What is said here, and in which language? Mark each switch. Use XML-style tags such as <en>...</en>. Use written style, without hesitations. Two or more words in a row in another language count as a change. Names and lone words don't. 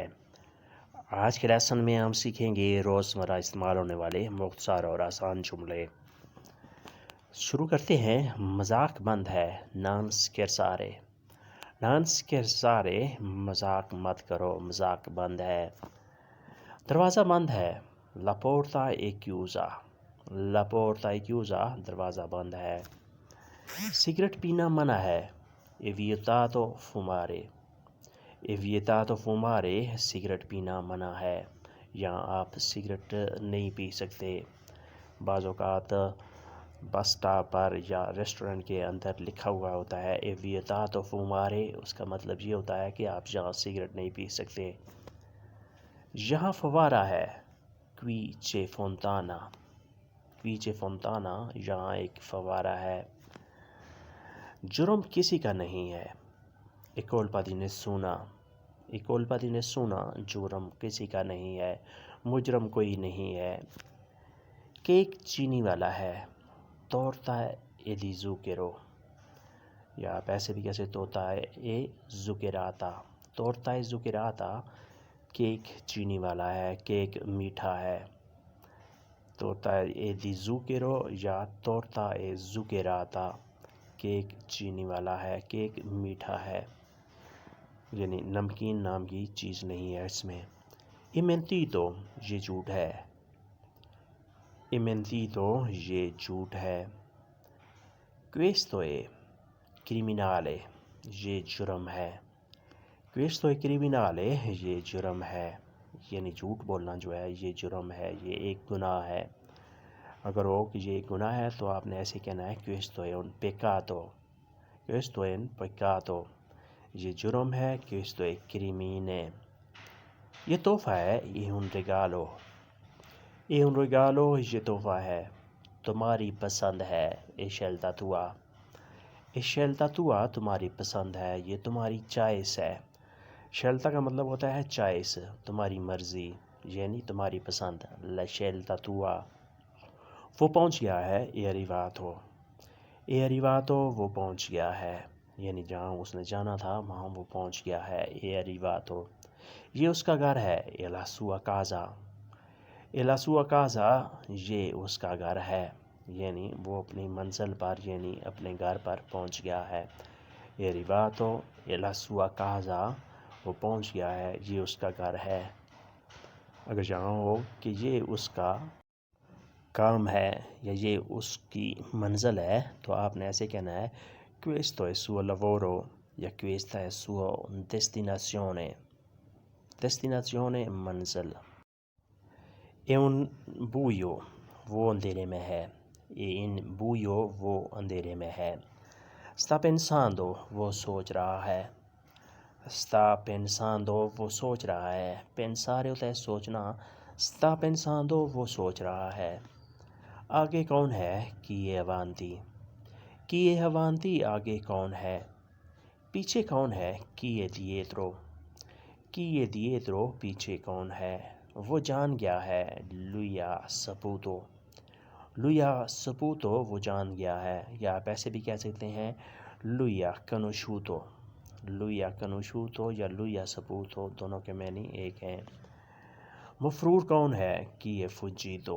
<ur>آج کے لیسن میں ہم سیکھیں گے روزمرہ استعمال ہونے والے مختصر اور آسان جملے۔ شروع کرتے ہیں۔ مذاق بند ہے،</ur> <it>non scherzare. non scherzare,</it> <ur>مذاق مت کرو، مذاق بند ہے۔ دروازہ بند ہے،</ur> <it>la porta è chiusa. la porta è chiusa،</it> <ur>دروازہ بند ہے۔ سگریٹ پینا منع ہے،</ur> <it>è vietato fumare۔ è vietato fumare،</it> <ur>سگریٹ پینا منع ہے۔ یہاں آپ سگریٹ نہیں پی سکتے۔ بعض اوقات بس اسٹاپ پر یا ریسٹورنٹ کے اندر لکھا ہوا ہوتا ہے</ur> <it>è vietato fumare،</it> <ur>اس کا مطلب یہ ہوتا ہے کہ آپ یہاں سگریٹ نہیں پی سکتے۔ یہاں فوارہ ہے،</ur> <it>qui c'è fontana۔ qui c'è fontana،</it> <ur>یہاں ایک فوارہ ہے۔ جرم کسی کا نہیں ہے،</ur> <it>è colpa di nessuno۔ è colpa di nessuno،</it> <ur>جرم کسی کا نہیں ہے، مجرم کوئی نہیں ہے۔ کیک چینی والا ہے،</ur> <it>torta è di zucchero۔</it> <ur>یا آپ ایسے بھی کہہ سکتے ہوتا ہے</ur> <it>è zuccherata۔ torta è zuccherata،</it> <ur>کیک چینی والا ہے، کیک میٹھا ہے۔</ur> <it>torta è di zucchero یا torta è zuccherata،</it> <ur>کیک چینی والا ہے، کیک میٹھا ہے، یعنی نمکین نام کی چیز نہیں ہے اس میں۔</ur> <it>è mentito،</it> <ur>یہ جھوٹ ہے۔</ur> <it>è mentito،</it> <ur>یہ جھوٹ ہے۔</ur> <it>questo è criminale،</it> <ur>یہ جرم ہے۔</ur> <it>questo è criminale،</it> <ur>یہ جرم ہے، یعنی جھوٹ بولنا جو ہے یہ جرم ہے، یہ ایک گناہ ہے۔ اگر ہو کہ یہ گناہ ہے تو آپ نے ایسے کہنا ہے</ur> <it>questo è un peccato۔ questo è un peccato،</it> <ur>یہ جرم ہے،</ur> <it>questo è crimine۔</it> <ur>یہ تحفہ ہے،</ur> <it>è un regalo۔ è un regalo،</it> <ur>یہ تحفہ ہے۔ تمہاری پسند ہے،</ur> <it>è scelta tua۔ è scelta tua،</it> <ur>تمہاری پسند ہے، یہ تمہاری چائس ہے۔ scelta کا مطلب ہوتا ہے چائس، تمہاری مرضی، یعنی تمہاری پسند،</ur> <it>la scelta tua۔</it> <ur>وہ پہنچ گیا ہے،</ur> <it>è arrivato۔ è arrivato،</it> <ur>وہ پہنچ گیا ہے، یعنی جہاں اس نے جانا تھا وہاں وہ پہنچ گیا ہے،</ur> <it>è arrivato۔</it> <ur>یہ اس کا گھر ہے،</ur> <it>è la sua casa۔ è la sua casa،</it> <ur>یہ اس کا گھر ہے، یعنی وہ اپنی منزل پر یعنی اپنے گھر پر پہنچ گیا ہے۔</ur> <it>è arrivato è la sua casa،</it> <ur>وہ پہنچ گیا ہے، یہ اس کا گھر ہے۔ اگر یہاں ہو کہ یہ اس کا کام ہے یا یہ اس کی منزل ہے تو آپ نے ایسے کہنا ہے</ur> <it>questo è il suo lavoro</it> <ur>یا</ur> <it>questa è sua destinazione۔ destinazione، منزل۔ è un buio،</it> <ur>وہ اندھیرے میں ہے۔</ur> <it>è in buio،</it> <ur>وہ اندھیرے میں ہے۔</ur> <it>sta pensando،</it> <ur>وہ سوچ رہا ہے۔</ur> <it>sta pensando،</it> <ur>وہ سوچ رہا ہے۔ pensare ہوتا ہے سوچنا،</ur> <it>sta pensando،</it> <ur>وہ سوچ رہا ہے۔ آگے کون ہے،</ur> <it>chi è avanti۔ chi è avanti،</it> <ur>آگے کون ہے۔ پیچھے کون ہے،</ur> <it>chi è dietro۔ chi è dietro،</it> <ur>پیچھے کون ہے۔ وہ جان گیا ہے،</ur> <it>lui ha saputo۔ lui ha saputo،</it> <ur>وہ جان گیا ہے، یا آپ ایسے بھی کہہ سکتے ہیں</ur> <it>lui ha conosciuto۔ lui ha conosciuto یا lui ha saputo،</it> <ur>دونوں کے معنی ایک ہیں۔ مفرور کون ہے،</ur> <it>chi è fuggito۔</it>